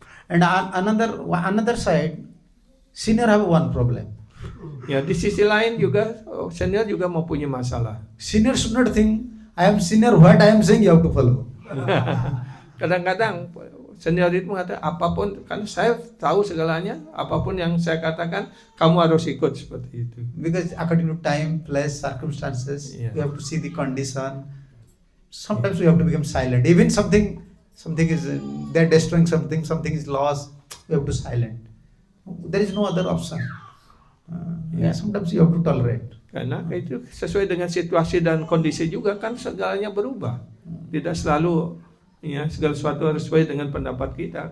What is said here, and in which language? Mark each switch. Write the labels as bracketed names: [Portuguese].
[English] And another side, senior have one problem. [Indonesian] Ya, di sisi lain juga senior juga mempunyai masalah. [English] Senior should not think I am senior. What I am saying you have to follow. [Indonesian] Kadang-kadang senior itu mengatakan apapun, kan saya tahu segalanya, apapun yang saya katakan kamu harus ikut seperti itu. [English] Because according to time, place, circumstances, Yeah. we have to see the condition. Sometimes we have to become silent. Even something is they're destroying something is lost. We have to silent. There is no other option. Yeah. Sometimes you have to tolerate. [Indonesian] Karena itu sesuai dengan situasi dan kondisi juga, kan segalanya berubah. Tidak selalu ya segala sesuatu harus sesuai dengan pendapat kita.